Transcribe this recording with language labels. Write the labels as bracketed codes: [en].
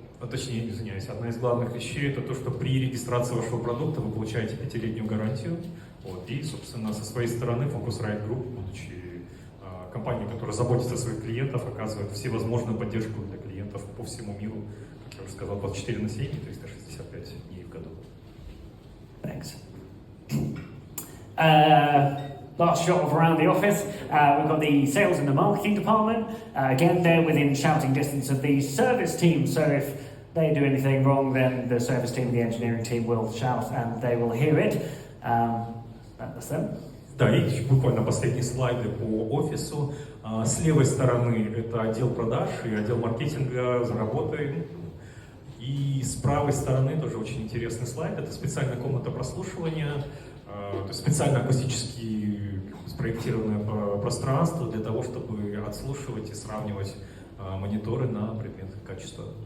[ru] Точнее, извиняюсь, одна из главных вещей это то, что при регистрации вашего продукта вы получаете 5-летнюю гарантию. Вот, и, собственно, со своей стороны Focusrite Group, будучи компанией, которая заботится о своих клиентах, оказывает всевозможную поддержку для клиентов по всему миру, как я уже сказал, 24/7, 365 дней в году. [en] Thanks. Last shot of around the office, we've got the sales and the marketing department. Again, they're within shouting distance of the service team, so if they do anything wrong, then the service team and the engineering team will shout and they will hear it. That's them. [ru] Да, и буквально последние слайды по офису. С левой стороны это отдел продаж и отдел маркетинга за работой. И с правой стороны тоже очень интересный слайд. Это специальная комната прослушивания, то есть специально акустически спроектированное пространство для того, чтобы отслушивать и сравнивать мониторы на предмет качества.